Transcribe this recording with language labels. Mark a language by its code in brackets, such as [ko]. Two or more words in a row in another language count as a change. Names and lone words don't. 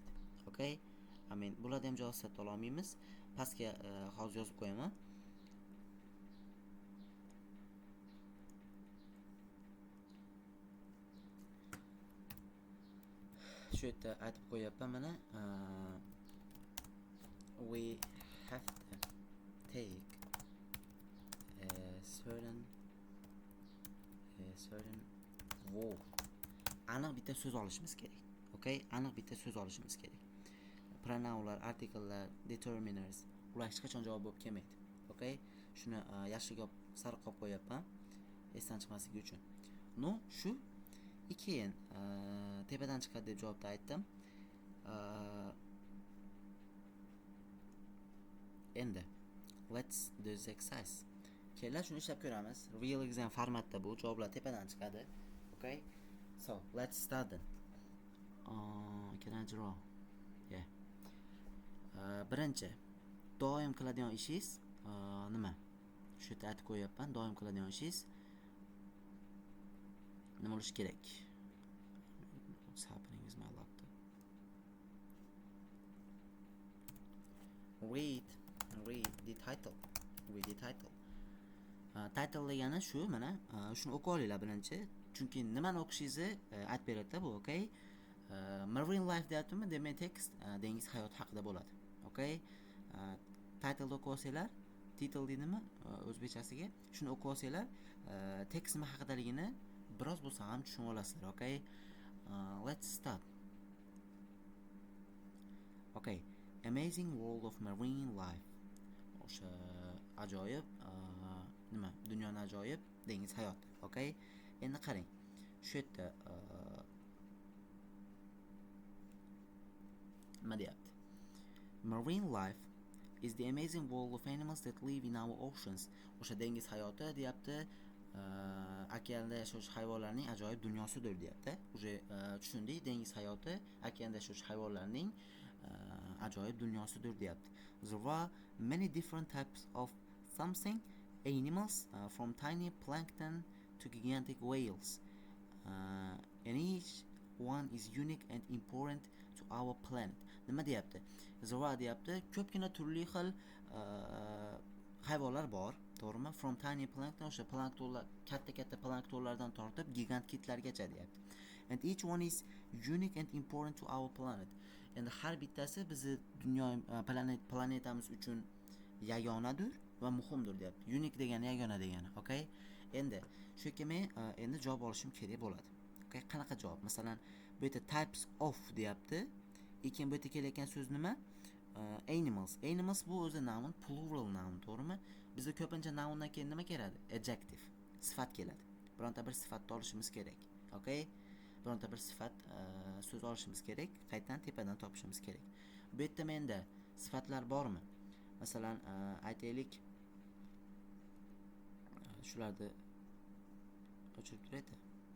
[en] Okay? [uz] Bularni ham javob sifatida ola olmaymiz. Pastga hozir yozib qo'yaman. Shu yerda aytib qo'yapman, mana [en] we have to take a certain word. [uz] Aniq bitta so'z olishimiz kerak. [en] Okay? [uz] Aniq bitta so'z olishimiz kerak. Pronounlar, article'lar, determiners ular hech qachon javob bo'lib kelmaydi. [en] Okay? [uz] Shuni yashiga sariq qilib qo'yapman, esdan chiqmasligi uchun. No, shu keyin tepadan chiqadi deb javobda aytdim. [en] Endi let's do this exercise. [uz] Kelar shuni ishlab ko'ramiz. [en] Real exam [uz] formatda bu javoblar tepadan chiqadi. [en] Okay? So, let's start then. Can I draw? Yeah. [uz] Birinchi, doim qiladigan ishingiz nima? Shu yerda aytib qo'yapman, doim qiladigan ishingiz nima bo'lishi kerak? [en] What's happening with my laptop? Read the title. [uz] Title degani shu, mana shuni o'qib olinglar birinchi. Chunki nimani o'qishingizni aytib beradi bu, okay? [en] Marine life [uz] deyaptimi? Demak, text dengiz hayoti haqida bo'ladi. [en] Okay? [uz] Title o'qib olsanglar, title deydimi o'zbekchasiga? Shuni o'qib olsanglar, text nima haqidaligini biroz bo'lsa ham tushunib olasizlar. [en] Okay? Let's start. Okay. Amazing world of marine life. [uz] O'sha ajoyib dunyoning ajoyib dengiz hayoti. Okay? Endi qarang. Shu yerda nima deyapti? [en] Marine life is the amazing world of animals that live in our oceans. [uz] O'sha dengiz hayoti deyapti. Okeanda yashovchi hayvonlarning ajoyib dunyosidir deyapti. Uje tushundik, dengiz hayoti okeanda yashovchi hayvonlarning ajoyib dunyosidir deyapti. [en] There are many different types of something animals from tiny plankton to gigantic whales. And each one is unique and important to our planet. [uz] Nima deyapti? [en] There are [uz] deyapti, ko'pgina turli xil hayvonlar bor, to'g'rimi? [en] From tiny plankton, [uz] o'sha planktonlar, katta planktonlardan tortib gigant kitlargacha deyapti. [en] And each one is unique and important to our planet. [uz] Endi har bittasi bizni dunyo planetamiz uchun yagonadir va muhimdir deyapti. Unique degani yagona degani, okay? Endi shu yerga men endi javob olishim kerak bo'ladi. Okay? Qanaqa javob? Masalan, bu yerda [en] types of [uz] deyapti. Keyin bu yerda kelayotgan so'z nima? Animals. Animals bu o'zi noun, [en] plural noun, [uz] to'g'rimi? Bizda ko'pincha noundan keyin nima keladi? Adjective, sifat keladi. Bironta bir sifatni olishimiz kerak. [en] Okay? [uz] Bironta bir sifat so'z olishimiz kerak, qaytadan tepadan topishimiz kerak. Bu yerda menda sifatlar bormi? Masalan, aytaylik, shularni o'chirib turaydi.